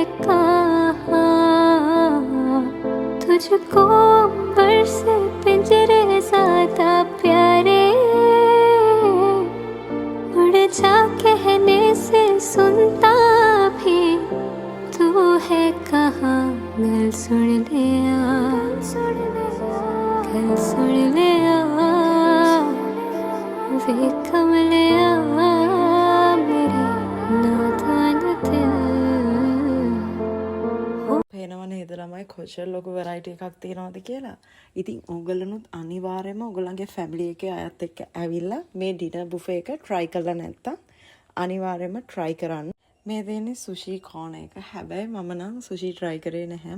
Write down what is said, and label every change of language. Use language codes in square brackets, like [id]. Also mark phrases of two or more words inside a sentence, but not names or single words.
[hi] कहाँ तुझको अंबर से पिंजरे ज्यादा प्यारे उड़ जा कहने से सुनता भी तू है कहाँ [pa] ਗੱਲ ਸੁਣ ਲੈ ਵੇ ਕਮਲੇ [hi] मेरे नादान दिल [si] පේනව නේද ළමයි කොච්චර ලොකු variety එකක් තියෙනවද කියලා. ඉතින් ඕගොල්ලොනුත් අනිවාර්යයෙන්ම ඕගොල්ලන්ගේ family එකේ අයත් එක්ක ඇවිල්ලා මේ [en] dinner buffet [si] එක try කරලා නැත්තම් අනිවාර්යයෙන්ම try කරන්න. මේ දෙන්නේ [en] sushi corner [si] එක. හැබැයි මම නම් sushi try කරේ නැහැ.